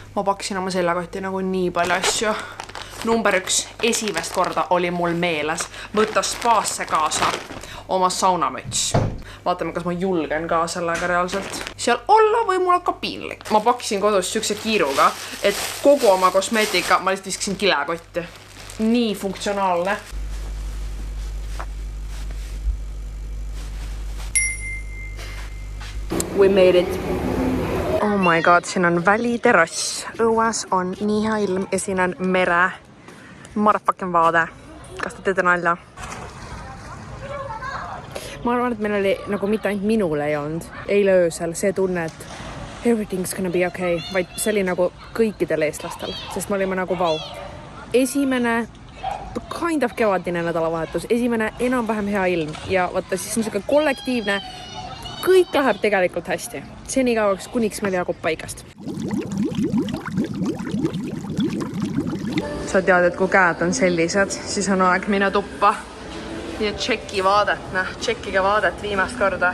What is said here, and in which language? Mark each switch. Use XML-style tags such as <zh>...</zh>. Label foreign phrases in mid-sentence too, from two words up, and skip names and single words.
<et>Ma paksin oma seljakotti nagu nii palju asju. Number 1, esimest korda oli mul meeles võtta spaasse kaasa oma saunamüts. Vaatame, kas ma julgen ka sellega reaalselt seal olla või mul hakkab piinlik. Ma pakkisin kodus sükse kiiruga, et kogu oma kosmeetika ma lihtsalt viskasin kilekotti. Nii funktsionaalne.</et> <en>We made it. Oh my god,</en> <et>siin on väliterrass. Õues on nii hea ilm ja siin on mere. Motherfucking vaade. Kas te teete nalja? Ma arvan, et meil oli nagu mitte ainult minul ei olnud eile öösel see tunne, et</et> <en>everything's gonna be okay,</en> <et>vaid see oli nagu kõikidel eestlastel, sest me olime nagu vau. Esimene</et> <en>kind of</en> <et>kevadine nädalavahetus, esimene enam-vähem hea ilm ja vaata siis on siuke kollektiivne, kõik läheb tegelikult hästi. Seni kauaks kuniks meil jagub paigast. Sa tead, et kui käed on sellised, siis on aeg minna tuppa ja tšekki vaadet, tšekkige vaadet viimast korda.</et>